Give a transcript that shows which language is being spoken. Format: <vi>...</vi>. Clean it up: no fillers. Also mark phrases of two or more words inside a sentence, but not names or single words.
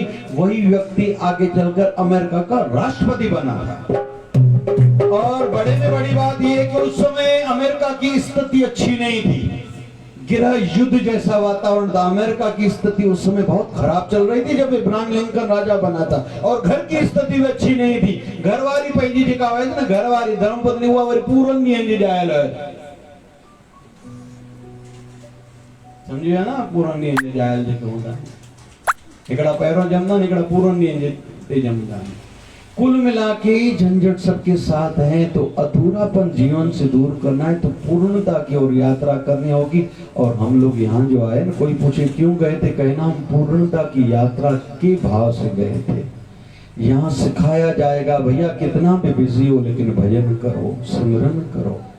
<hi>वही व्यक्ति आगे चलकर अमेरिका का राष्ट्रपति बना था। और बड़े में बड़ी बात यह कि उस समय अमेरिका की स्थिति अच्छी नहीं थी, गृह युद्ध जैसा वातावरण था। अमेरिका की स्थिति उस समय बहुत खराब चल रही थी जब इब्राहिम लिंकन राजा बना था। और घर की स्थिति भी अच्छी नहीं थी।</hi> <sd>घरवारी पंहिंजी जेका है ना, घरवारी धर्मपत्नी हुआ वरी पूरन ॾींहंनि जी ॼायल है, समझिया ना? पूरन ॾींहंनि जी ॼायल जेके हूंदा आहिनि, हिकिड़ा पहिरों जमंदा आहिनि, हिकिड़ा पूरन ॾींहंनि ते जमंदा आहिनि।</sd> <hi>कुल मिला के झंझट सबके साथ है। तो अधूरापन जीवन से दूर करना है तो पूर्णता की ओर यात्रा करनी होगी। और हम लोग यहाँ जो आए ना, कोई पूछे क्यों गए थे, कहना हम पूर्णता की यात्रा के भाव से गए थे। यहाँ सिखाया जाएगा भैया कितना भी बिजी हो लेकिन भजन करो, सिमरन करो।</hi>